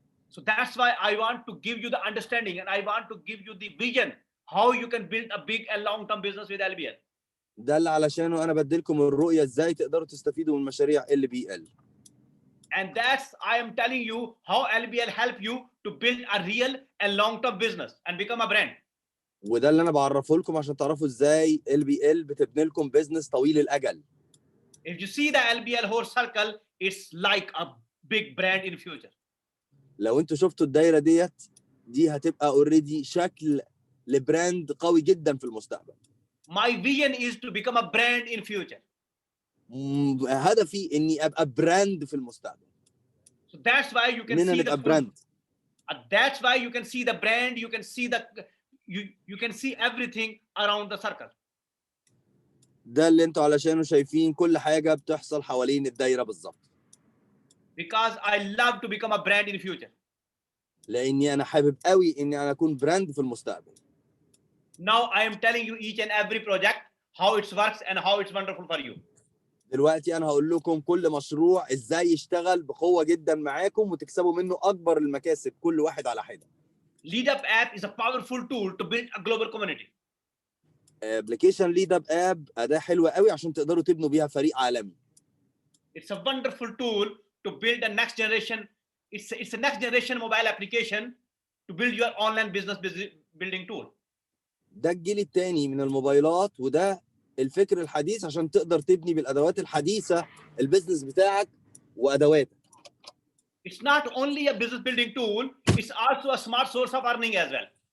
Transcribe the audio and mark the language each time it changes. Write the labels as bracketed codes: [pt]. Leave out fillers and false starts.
[en] So that's why I want to give you the understanding and I want to give you the vision how you can build a big and long-term business with LBL. [ar] ده اللي علشانه انا بديلكم الرؤيه ازاي تقدروا تستفيدوا من مشاريع LBL. [en] And that's I am telling you how LBL help you to build a real and long-term business and become a brand. [ar] وده اللي انا بعرفه لكم عشان تعرفوا ازاي LBL بتبني لكم بيزنس طويل الاجل. [en] If you see the LBL whole circle, it's like a big brand in future. [ar] لو انتوا شفتوا الدايره دي هتبقى اوريدي شكل لبراند قوي جدا في المستقبل. [en] My vision is to become a brand in future. [ar] هدفي اني ابقى براند في المستقبل. [en] So that's why you can [ar] اننا [en] see [ar] نبقى [en] the full, [ar] براند. [en] that's why you can see the brand, you can see the you can see everything around the circle. [ar] ده اللي انتوا علشانه شايفين كل حاجه بتحصل حوالين الدايره بالظبط. [en] Because I love to become a brand in future. [ar] لاني انا حابب قوي اني انا اكون براند في المستقبل. [en] Now I am telling you each and every project how it works and how it's wonderful for you. [ar] دلوقتي انا هقول لكم كل مشروع ازاي يشتغل بقوه جدا معاكم وتكسبوا منه اكبر المكاسب كل واحد على حده. [en] LeadUp app is a powerful tool to build a global community. [ar] ابلكيشن ليد اب اب اداه حلوه قوي عشان تقدروا تبنوا بيها فريق عالمي. [en] It's a wonderful tool to build a next generation. It's a next generation mobile application to build your online business building tool. [ar] ده الجيل الثاني من الموبايلات وده الفكر الحديث عشان تقدر تبني بالادوات الحديثه البيزنس بتاعك وادواتك. [en] It's not only a business building tool, it's also a smart source of earning as well.